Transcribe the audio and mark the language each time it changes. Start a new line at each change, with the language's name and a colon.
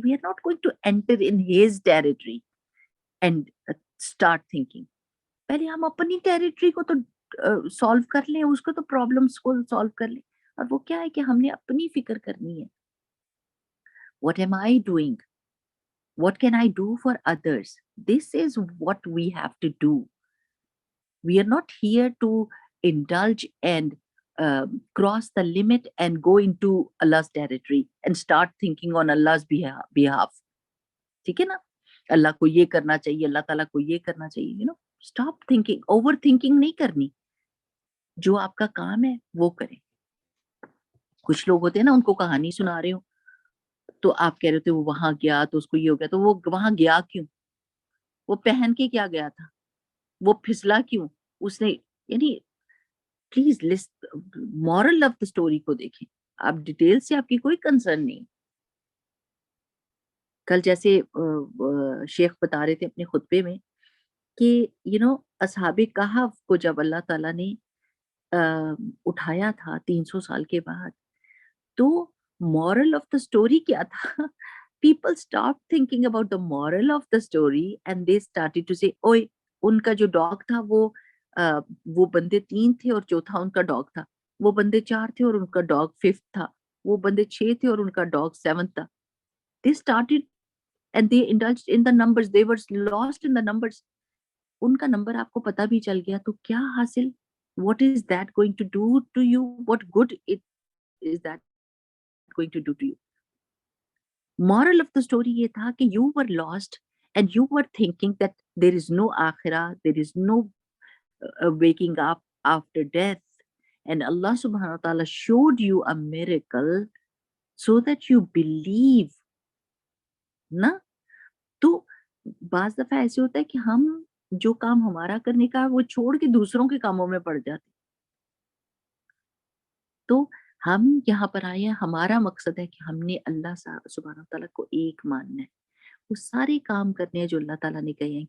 English: We are not going to enter in his territory and start thinking.
Urdu: پہلے ہم اپنی territory کو تو سالو کر لیں، اس کو تو پرابلمس کو سالو کر لیں. اور وہ کیا ہے کہ ہم نے اپنی فکر کرنی ہے.
English: What am I doing? What can I do for others? This is what we have to do. We are not here to indulge and cross the limit and go into Allah's territory and start thinking on Allah's behalf.
Urdu: ٹھیک ہے نا؟ اللہ کو یہ کرنا چاہیے، اللہ تعالیٰ کو یہ کرنا چاہیے.
English: Stop thinking.
Urdu: اوور تھنکنگ نہیں کرنی. جو آپ کا کام ہے وہ کریں. کچھ لوگ ہوتے ہیں نا، ان کو کہانی سنا رہے ہو تو آپ کہہ رہے تھے وہ وہاں گیا تو اس کو یہ ہو گیا، تو وہ وہاں گیا کیوں؟ وہ پہن کے کیا گیا تھا؟ وہ پھسلا کیوں؟ اس نے، یعنی please moral of the story کو دیکھیں. آپ ڈیٹیل سے آپ کی کوئی کنسرن نہیں. کل جیسے شیخ بتا رہے تھے اپنے خطبے میں کہ اصحاب کہف کو جب اللہ تعالیٰ نے اٹھایا تھا 300 سال کے بعد، تو
English: moral of the story
Urdu: کیا تھا؟
English: People stopped thinking about the moral of the story
Urdu: and they started to say, اوئے ان کا جو ڈاگ تھا وہ بندے 3 تھے اور چوتھا ان کا ڈاگ تھا، وہ بندے 4 تھے اور ان کا ڈاگ 5 تھا، وہ بندے 6 تھے اور ان کا ڈاگ 7 تھا.
English: They started and they indulged in the numbers. They were lost in the numbers.
Urdu: ان کا نمبر آپ کو پتا بھی چل گیا تو کیا حاصل؟
English: What is that going to do to you? What good is that going to do to you? Moral of the story
Urdu: یہ تھا کہ
English: you were lost and you were thinking that there is no akhirah, there is no waking up after death, and Allah subhanahu wa ta'ala showed you a miracle so that you believe.
Urdu: نا تو بعض دفعہ ایسے ہوتا ہے کہ ہم جو کام ہمارا کرنے کا وہ چھوڑ کے دوسروں کے کاموں میں پڑ جاتے. تو ہم یہاں پر آئے ہیں، ہمارا مقصد ہے کہ ہم نے اللہ سبحانہ تعالیٰ کو ایک ماننا ہے، وہ سارے کام کرنے ہیں جو اللہ تعالیٰ نے کہے ہیں.